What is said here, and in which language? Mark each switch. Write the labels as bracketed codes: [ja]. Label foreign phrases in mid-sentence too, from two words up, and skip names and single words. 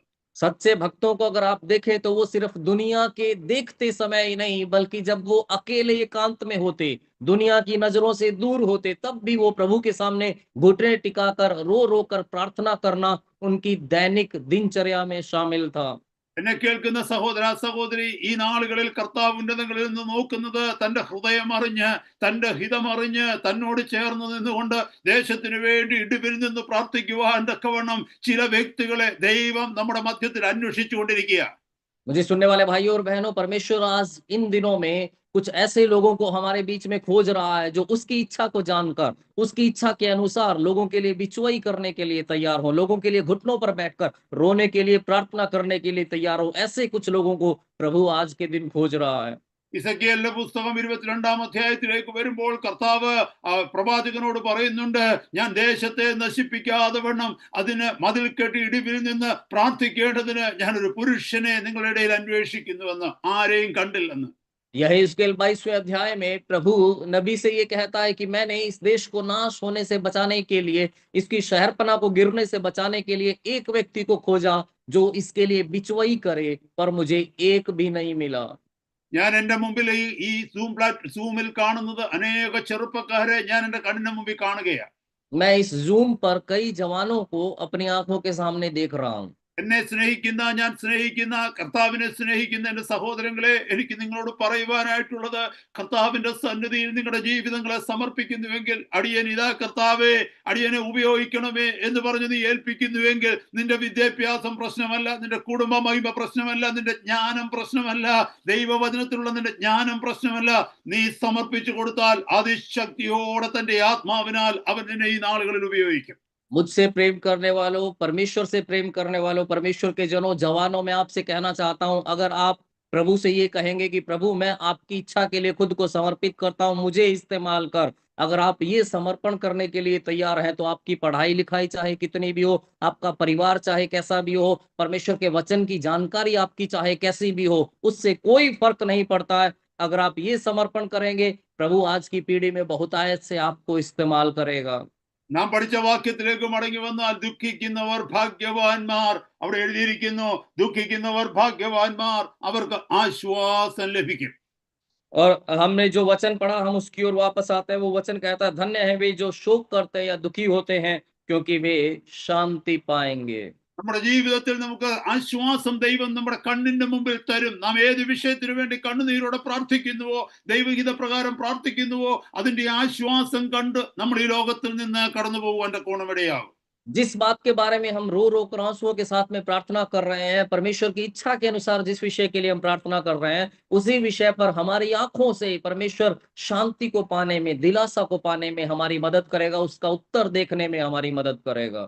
[hi] सच्चे भक्तों को अगर आप देखें तो वो सिर्फ दुनिया के देखते समय ही नहीं, बल्कि जब वो अकेले एकांत में होते, दुनिया की नजरों से दूर होते, तब भी वो प्रभु के सामने घुटने टिकाकर रो रो कर प्रार्थना करना उनकी दैनिक दिनचर्या में शामिल था। [ml] എന്നെ കേൾക്കുന്ന സഹോദര സഹോദരി, ഈ നാളുകളിൽ കർത്താവ് ഉന്നതങ്ങളിൽ നിന്ന് നോക്കുന്നത് തന്റെ ഹൃദയം അറിഞ്ഞ്, തന്റെ ഹിതമറിഞ്ഞ്, തന്നോട് ചേർന്ന് നിന്നുകൊണ്ട് ദേശത്തിന് വേണ്ടി ഇടിവിൽ നിന്ന് പ്രാർത്ഥിക്കുവാൻ തക്കവണ്ണം ചില വ്യക്തികളെ ദൈവം നമ്മുടെ മധ്യത്തിൽ അന്വേഷിച്ചുകൊണ്ടിരിക്കുക. [hi] मुझे सुनने वाले भाइयों और बहनों, परमेश्वर आज इन दिनों में कुछ ऐसे लोगों को हमारे बीच में खोज रहा है जो उसकी इच्छा को जानकर, उसकी इच्छा के अनुसार लोगों के लिए बिचवाई करने के लिए तैयार हो, लोगों के लिए घुटनों पर बैठकर रोने के लिए, प्रार्थना करने के लिए तैयार हो। ऐसे कुछ लोगों को प्रभु आज के दिन खोज रहा है। [ml] ഇസക്കിയേലിന്റെ പുസ്തകം 22-ാം അധ്യായത്തിലേക്ക് വരുമ്പോൾ കർത്താവ് പ്രവാചകനോട് പറയുന്നുണ്ട്, ഞാൻ ദേശത്തെ നശിപ്പിക്കാതെ വണ്ണം അതിന് മതിൽ കെട്ടി ഇടിവിൽ നിന്ന് പ്രാർത്ഥിക്കേണ്ടതിന് ഞാനൊരു പുരുഷനെ നിങ്ങളുടെ ഇടയിൽ അന്വേഷിക്കുന്നുവെന്ന്, ആരെയും കണ്ടില്ലെന്ന്. [hi] यह हिजकिय्याह 22वें अध्याय में प्रभु नबी से ये कहता है कि मैंने इस देश को नाश होने से बचाने के लिए, इसकी शहरपना को गिरने से बचाने के लिए एक व्यक्ति को खोजा जो इसके लिए बिचवाई करे, पर मुझे एक भी नहीं मिला। [ml] ഞാൻ എന്റെ മുമ്പിൽ ഈ സൂമിൽ കാണുന്നത് അനേക ചെറുപ്പക്കാരെ ഞാൻ എന്റെ കണ്ണിന്റെ മുമ്പിൽ കാണുകയാണ്. [hi] मैं इस जूम पर कई जवानों को अपनी आंखों के सामने देख रहा हूँ। [ml] എന്നെ സ്നേഹിക്കുന്ന, ഞാൻ സ്നേഹിക്കുന്ന, കർത്താവിനെ സ്നേഹിക്കുന്ന എന്റെ സഹോദരങ്ങളെ, എനിക്ക് നിങ്ങളോട് പറയുവാനായിട്ടുള്ളത്, കർത്താവിന്റെ സന്നിധിയിൽ നിങ്ങളുടെ ജീവിതങ്ങളെ സമർപ്പിക്കുന്നുവെങ്കിൽ, അടിയൻ ഇതാ കർത്താവേ, അടിയനെ ഉപയോഗിക്കണമേ എന്ന് പറഞ്ഞ് നീ ഏൽപ്പിക്കുന്നുവെങ്കിൽ, നിന്റെ വിദ്യാഭ്യാസം പ്രശ്നമല്ല, നിന്റെ കുടുംബ മഹിമ പ്രശ്നമല്ല, നിന്റെ ജ്ഞാനം പ്രശ്നമല്ല, ദൈവവചനത്തിലുള്ള നിന്റെ ജ്ഞാനം പ്രശ്നമല്ല, നീ സമർപ്പിച്ചു കൊടുത്താൽ അതിശക്തിയോടെ തന്റെ ആത്മാവിനാൽ അവൻ നിന്നെ ഈ നാളുകളിൽ ഉപയോഗിക്കും. [hi] मुझसे प्रेम करने वालों, परमेश्वर से प्रेम करने वालों, परमेश्वर के जनों, जवानों, मैं आपसे कहना चाहता हूं, अगर आप प्रभु से ये कहेंगे कि प्रभु मैं आपकी इच्छा के लिए खुद को समर्पित करता हूं, मुझे इस्तेमाल कर। अगर आप ये समर्पण करने के लिए तैयार हैं तो आपकी पढ़ाई लिखाई चाहे कितनी भी हो, आपका परिवार चाहे कैसा भी हो, परमेश्वर के वचन की जानकारी आपकी चाहे कैसी भी हो, उससे कोई फर्क नहीं पड़ता है। अगर आप ये समर्पण करेंगे, प्रभु आज की पीढ़ी में बहुतायत से आपको इस्तेमाल करेगा। [ml] നാം പഠിച്ച വാക്യത്തിലേക്ക് മടങ്ങി വന്നാൽ ദുഃഖിക്കുന്നവർ ഭാഗ്യവാന്മാർ, അവിടെ എഴുതിയിരിക്കുന്നു ദുഃഖിക്കുന്നവർ ഭാഗ്യവാന്മാർ, അവർക്ക് ആശ്വാസം ലഭിക്കും. [hi] और हमने जो वचन पढ़ा हम उसकी ओर वापस आते हैं। वो वचन कहता है धन्य है वे जो शोक करते हैं या दुखी होते हैं, क्योंकि वे शांति पाएंगे। [ml] നമ്മുടെ ജീവിതത്തിൽ നമുക്ക് ആശ്വാസം ദൈവം നമ്മുടെ കണ്ണിന്റെ മുമ്പിൽ തരും. നാം ഏത് വിഷയത്തിനു വേണ്ടി കണ്ണുനീരോടെ പ്രാർത്ഥിക്കുന്നുവോ, ദൈവഹിത പ്രകാരം പ്രാർത്ഥിക്കുന്നുവോ, അതിന്റെ ആശ്വാസം കണ്ട് നമ്മൾ ഈ ലോകത്തിൽ നിന്ന് കടന്നു പോകുവാൻ കോണമിടയാകും. [hi] जिस बात के बारे में हम रो रो कर आंसुओं के साथ में प्रार्थना कर रहे हैं, परमेश्वर की इच्छा के अनुसार जिस विषय के लिए हम प्रार्थना कर रहे हैं, उसी विषय पर हमारी आंखों से परमेश्वर शांति को पाने में, दिलासा को पाने में हमारी मदद करेगा, उसका उत्तर देखने में हमारी मदद करेगा।